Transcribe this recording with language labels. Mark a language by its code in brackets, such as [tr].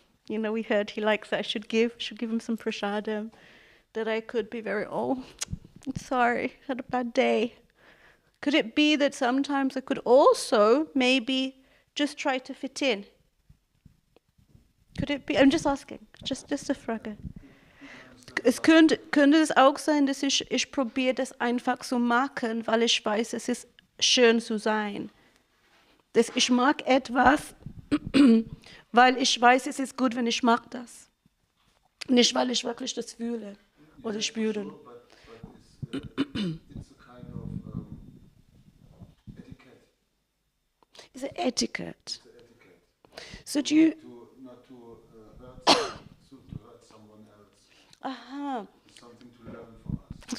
[en] You know, we heard he likes that. I should give him some prasadam. That I could be very, I'm sorry, had a bad day. Could it be that sometimes I could also maybe just try to fit in? Could it be? I'm just asking, just a [de] Frage. Es könnte es auch sein, dass ich probiere das einfach zu machen, weil ich weiß, es ist schön zu sein. Dass ich mag etwas, weil ich weiß, es ist gut, wenn ich mag das. Nicht, weil ich wirklich das fühle oder spüre. [en] Sure, but it's a kind of etiquette. It's an etiquette. It's an etiquette. So do you... Not to hurt someone else. Aha. It's something to learn from us.